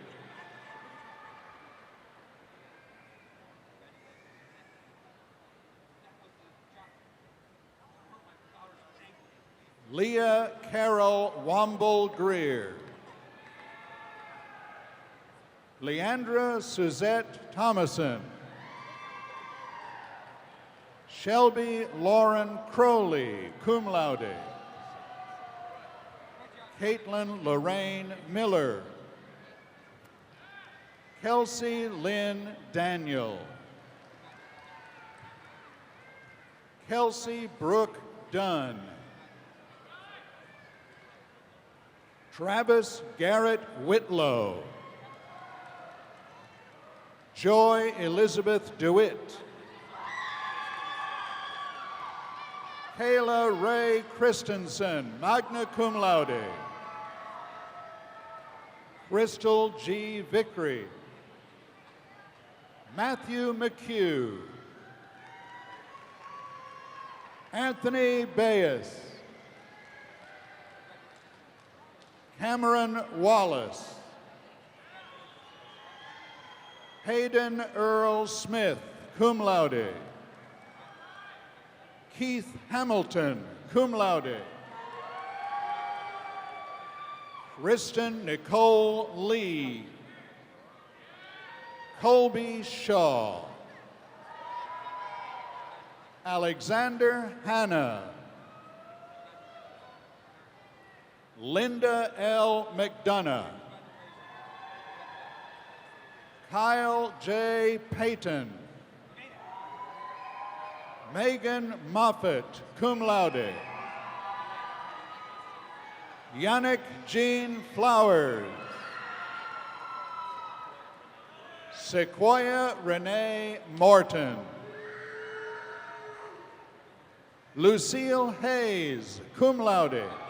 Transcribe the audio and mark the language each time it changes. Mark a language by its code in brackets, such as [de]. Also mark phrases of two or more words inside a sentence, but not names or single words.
[en] Leah Carol Womble Greer. Leandra Suzette Thomason. Shelby Lauren Crowley, [la] cum laude. [en] Caitlin Lorraine Miller. Kelsey Lynn Daniel. Kelsey Brooke Dunn. Travis Garrett Whitlow. Joy Elizabeth DeWitt. Kayla Ray Christensen, [la] magna cum laude. [en] Crystal G. Vickery. Matthew McHugh. Anthony Bayes. Cameron Wallace. Hayden Earl Smith, [la] cum laude. [en] Keith Hamilton, [la] cum laude. [en] Kristen Nicole Lee. Colby Shaw. Alexander Hanna. Linda L. McDonough. Kyle J. Payton. Megan Moffett, [la] cum laude. [en] Yannick Jean Flowers. Sequoia Renee Morton. Lucille Hayes, [la] cum laude.